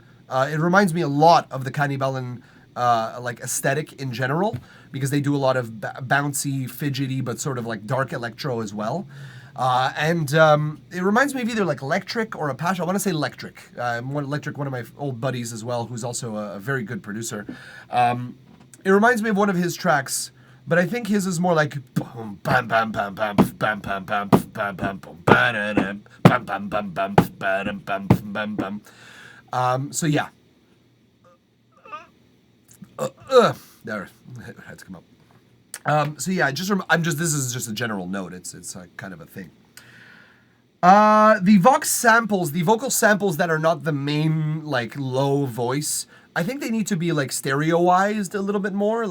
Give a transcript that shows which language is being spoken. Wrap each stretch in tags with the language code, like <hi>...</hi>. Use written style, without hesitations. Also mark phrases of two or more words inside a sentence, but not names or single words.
<en>It reminds me a lot of the Cannibalen, aesthetic in general, because they do a lot of bouncy, fidgety, but sort of like dark electro as well. It reminds me of either like Electric or Apache. I want to say Electric. Electric, one of my old buddies as well, who's also a very good producer. It reminds me of one of his tracks. But I think his is more like boom, bam, bam, bam, bam, bam, bam, bam, bam, bam, boom, bam, bam, bam, bam, bam, bam, bam, bam, bam. So yeah. There, it had to come up. So yeah, this is just a general note. It's a kind of a thing. The vocal samples that are not the main like low voice, I think they need to be like stereoized a little bit more.</en>